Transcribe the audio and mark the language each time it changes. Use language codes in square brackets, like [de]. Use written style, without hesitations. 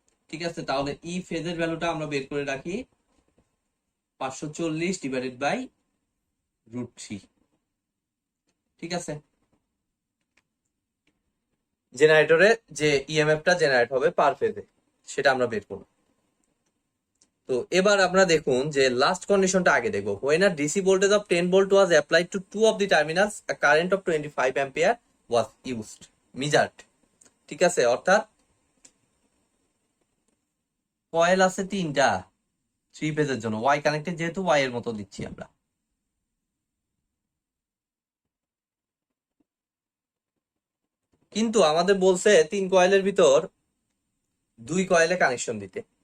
[bn] ঠিক আছে, তাহলে ই ফেজের ভ্যালুটা আমরা বের করে রাখি 540 ডিভাইডেড বাই √3। ঠিক আছে, জেনারেটরে যে ইএমএফটা জেনারেট হবে পার ফেজে সেটা আমরা বের করব। তো এবার আমরা দেখুন যে লাস্ট কন্ডিশনটা আগে দেখবো। [en] when a DC voltage of 10 volt was applied to two of the terminals a current of 25 ampere was used measured। [bn] ঠিক আছে, অর্থাৎ কয়েল আছে তিনটা থ্রি ফেজের জন্য, ওয়াই কানেক্টেড যেহেতু ওয়াই এর মতো দিচ্ছি আমরা। কিন্তু আমাদের বলছে তিন কয়েলের ভিতর দুই কয়েলে কানেকশন দিতে।